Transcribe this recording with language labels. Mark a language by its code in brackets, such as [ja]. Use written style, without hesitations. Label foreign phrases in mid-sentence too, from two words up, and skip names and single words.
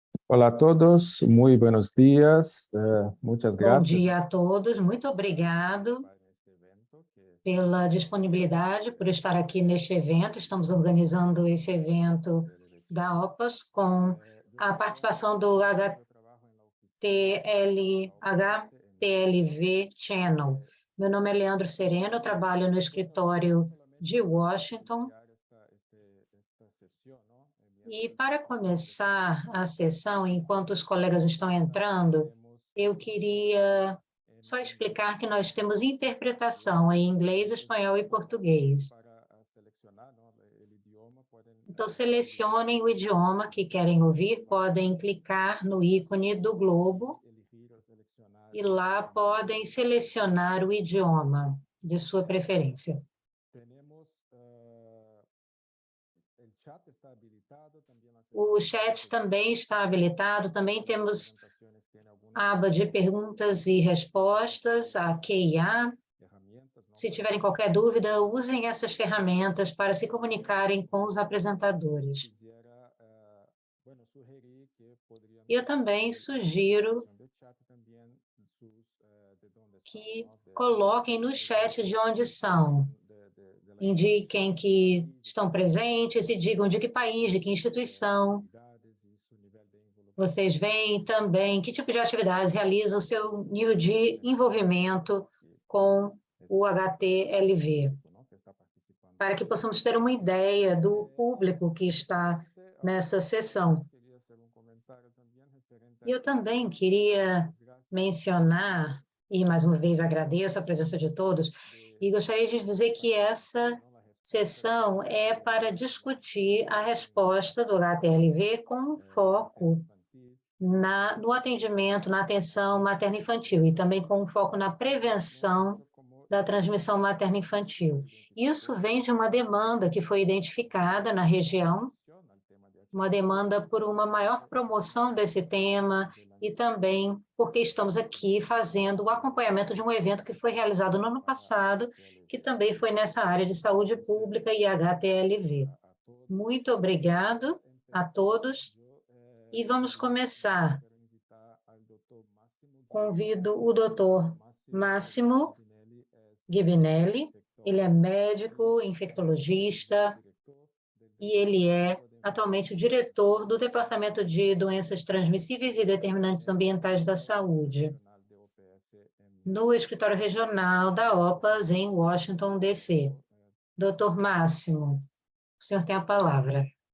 [es] Hola a todos, muy buenos días, muchas [pt] Bom [es] gracias [pt] dia a todos, muito obrigado [es] por este evento que [pt] pela disponibilidade, por estar aqui neste evento. Estamos organizando esse evento de da [es] elecciones. [pt] OPAS com a participação do [es] Yo trabajo en la oficina de la OPS [en] HTLV Channel. [pt] Meu nome é Leandro Sereno, eu trabalho no escritório de Washington. [es] esta sesión, ¿no? [pt] E [es] Mientras [pt] para começar a sessão, enquanto os colegas estão entrando, [es] tenemos [pt] eu queria só explicar que nós temos interpretação em inglês, espanhol e português. [es] para seleccionar, ¿no? El idioma, pueden [pt] Então, [es] elegir el idioma [pt] selecionem o idioma que querem ouvir, podem clicar no ícone do globo [es] elegir o seleccionar [pt] e [es] el [pt] lá [es] idioma. [pt] podem selecionar o idioma de sua preferência. [es] Tenemos el chat está habilitado, también la [pt] O [es] sección de [pt] chat também está habilitado, também temos [es] presentaciones tiene algunas [pt] a aba de perguntas e respostas, a Q&A. [es] herramientas, ¿no? [pt] Se [es] Para [pt] tiverem qualquer dúvida, usem essas ferramentas para se comunicarem com os apresentadores. [es] quisiera, bueno, sugerir que podrían [pt] Eu também [es] escribir en la [pt] sugiro [es] sección de chat también sus, de dónde están, [pt] que [es] ¿no? [pt] coloquem no [es] De [pt] chat [es] dónde [pt] de onde são, [es] son, de la [pt] indiquem [es] institución, de qué [pt] que [es] país, [pt] estão presentes e digam de que país, de que instituição [es] actividades y su nivel de [pt] vocês [es] involucramiento. [pt] vêm também, que tipo de atividades realiza o seu nível de envolvimento com o HTLV, [es] ¿No? Que está participando [pt] para que possamos ter uma ideia do público que está [es] finalmente, [pt] nessa sessão. [es] quería hacer un comentario también referente a [pt] E eu [es] esta [pt] também [es] sesión y dar [pt] queria [es] las gracias [pt] mencionar, e mais uma vez agradeço a presença de todos, [es] de [pt] e gostaria de dizer que essa [es] ¿no? La respuesta del [pt] sessão é para discutir a resposta do HTLV com foco [es] materno-infantil [pt] no atendimento, na atenção materno-infantil e também com foco na prevenção [es] como [pt] da transmissão materno-infantil. Isso vem de uma demanda que foi identificada na região, [es] al tema de [pt] uma [es] HPV [pt] demanda por uma maior promoção desse tema e também porque estamos aqui fazendo o acompanhamento de um evento que foi realizado no ano passado, que também foi nessa área de saúde pública e HTLV. [es] todos. [pt] Muito obrigado a todos [es] Yo [pt] e vamos começar. [es] quiero invitar al doctor Máximo [pt] Convido o doutor Máximo [es] Ginelli, [pt] Ghibinelli, [es] director, [pt] ele é médico, infectologista [es] director del [pt] e ele é [es] Departamento de [pt] atualmente o diretor do Departamento de Doenças Transmissíveis e Determinantes Ambientais da Saúde, [es] Regional de OPS [pt] no Escritório Regional da OPAS em Washington, D.C. Doutor Máximo, o senhor tem a palavra.